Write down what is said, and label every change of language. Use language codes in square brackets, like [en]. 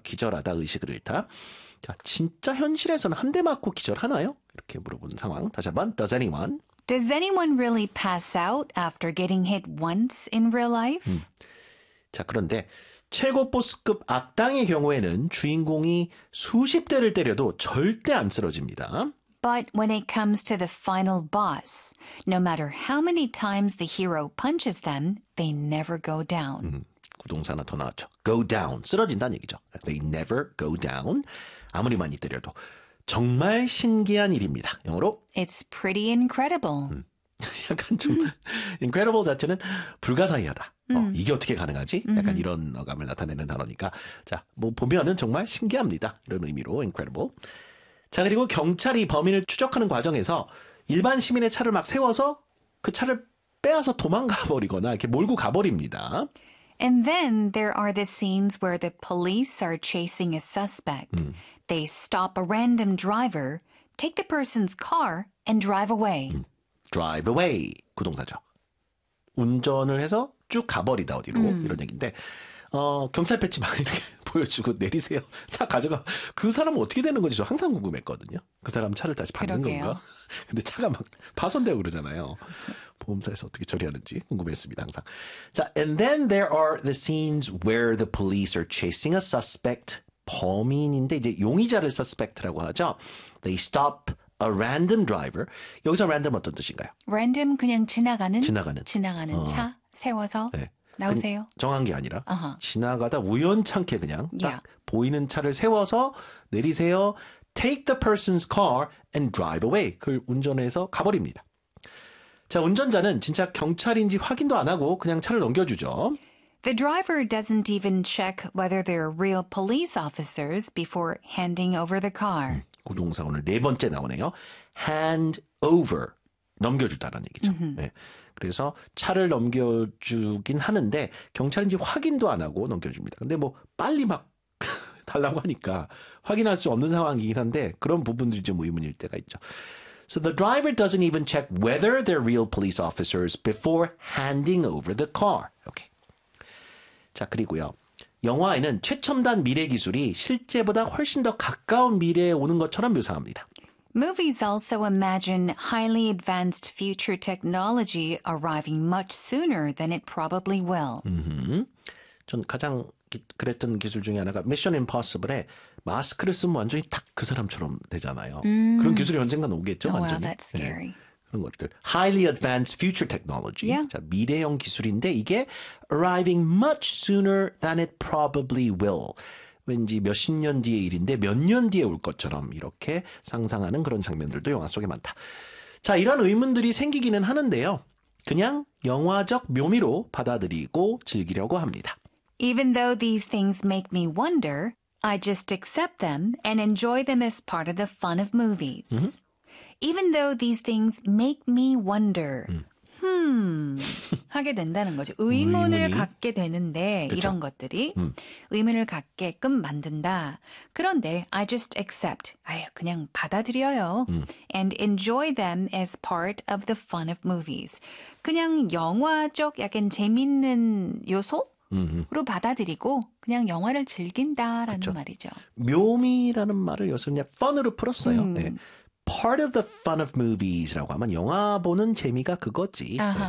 [ko] 기절하다, 의식을 잃다. 자, 진짜 현실에서는 한 대 맞고 기절하나요? 이렇게 물어보는 상황. 다시 한번 [en] Does anyone? Does anyone really pass out after getting hit once in real life? [ko] 자, 그런데 최고 보스급 악당의 경우에는 주인공이 수십 대를 때려도 절대 안 쓰러집니다. [en] But when it comes to the final boss, no matter how many times the hero punches them, they never go down. [ko] 구동사나 더 나왔죠. [en] Go down. [ko] 쓰러진다는 얘기죠. [en] They never go down. [ko] 아무리 많이 때려도. 정말 신기한 일입니다. 영어로. [en] It's pretty incredible. [ko] 약간 좀 incredible 자체는 불가사의하다. 이게 어떻게 가능하지? 약간 이런 어감을 나타내는 단어니까. 자, 뭐 보면은 정말 신기합니다. 이런 의미로 incredible. 자, 그리고 경찰이 범인을 추적하는 과정에서 일반 시민의 차를 막 세워서 그 차를 빼앗아 도망가 버리거나 이렇게 몰고 가버립니다. [en] And then there are the scenes where the police are chasing a suspect. They stop a random driver, take the person's car, and drive away. Drive away. [ko] 구동사죠. 운전을 해서 쭉 가버리다 어디로 이런 얘기인데 경찰 배치만 이렇게 보여주고 내리세요. 차 가져가. 그 사람은 어떻게 되는 건지 저 항상 궁금했거든요. 그 사람 차를 다시 받는 그러게요. 건가? 근데 차가 막 파손되고 그러잖아요. 보험사에서 어떻게 처리하는지 궁금했습니다. 항상. [en] 자, and then there are the scenes where the police are chasing a suspect. [ko] 범인인데 이제 용의자를 suspect라고 하죠. [en] They stop a random driver. [ko] 여기서 random 어떤 뜻인가요? Random 그냥 지나가는? 지나가는. 지나가는 차? 세워서 네. 나오세요. 정한 게 아니라 uh-huh. 지나가다 우연찮게 그냥 딱 yeah. 보이는 차를 세워서 내리세요. [en] Take the person's car and drive away. [ko] 그걸 운전해서 가버립니다. 자, 운전자는 진짜 경찰인지 확인도 안 하고 그냥 차를 넘겨주죠. [en] The driver doesn't even check whether they're real police officers before handing over the car. [ko] 구동사 오늘 네 번째 나오네요. [en] Hand over. [ko] 넘겨주다라는 얘기죠. 네. 그래서 차를 넘겨주긴 하는데 경찰인지 확인도 안 하고 넘겨줍니다. 근데 뭐 빨리 막 달라고 하니까 확인할 수 없는 상황이긴 한데 그런 부분들이 좀 의문일 때가 있죠. [en] So the driver doesn't even check whether they're real police officers before handing over the car. [ko] Okay. 자, 그리고요. 영화에는 최첨단 미래 기술이 실제보다 훨씬 더 가까운 미래에 오는 것처럼 묘사합니다. [en] Movies also imagine highly advanced future technology arriving much sooner than it probably will. [ko] 전 가장 그랬던 기술 중에 하나가 미션 임파서블에 마스크를 쓰면 완전히 딱 그 사람처럼 되잖아요. 그런 기술이 언젠간 오겠죠, 완전히. [en] Oh, wow, that's scary. 네. [ko] 그런 것들. [en] Highly advanced future technology. Yeah. [ko] 자, 미래형 기술인데 이게 [en] arriving much sooner than it probably will. [ko] 왠지 몇십 년 뒤의 일인데 몇 년 뒤에 올 것처럼 이렇게 상상하는 그런 장면들도 영화 속에 많다. 자, 이런 의문들이 생기기는 하는데요. 그냥 영화적 묘미로 받아들이고 즐기려고 합니다. [en] Even though these things make me wonder, I just accept them and enjoy them as part of the fun of movies. Mm-hmm. Even though these things make me wonder, [ko] 하게 된다는 거죠. 의문을 갖게 되는데 그쵸? 이런 것들이 의문을 갖게끔 만든다. 그런데 [en] I just accept, [ko] 아유 그냥 받아들여요. [en] And enjoy them as part of the fun of movies. [ko] 그냥 영화적 약간 재밌는 요소? 으로 받아들이고 그냥 영화를 즐긴다라는 그쵸. 말이죠. 묘미라는 말을 여기서 그냥 fun으로 풀었어요. [en] Part of the fun of movies라고 하면 [ko] 영화 보는 재미가 그거지. 네.